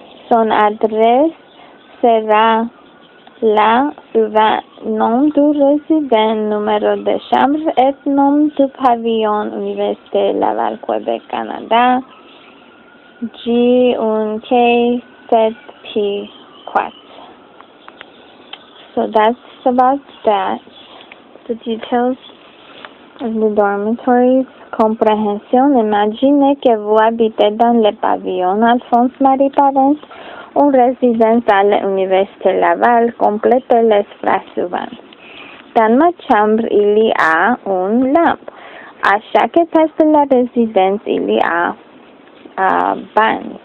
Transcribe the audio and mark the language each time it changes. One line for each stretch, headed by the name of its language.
French: Son adresse sera là suivant nom du résident, numéro de chambre et nom du pavillon Université Laval, Québec, Canada, G1K7P4.
English: So that's about that. The details of the dormitories.
French: Compréhension. Imaginez que vous habitez dans le pavillon Alphonse-Marie Perrin, une résidence à l'Université Laval. Complétez les phrases suivantes. Dans ma chambre, il y a une lampe. À chaque étage de la résidence, il y a un bain.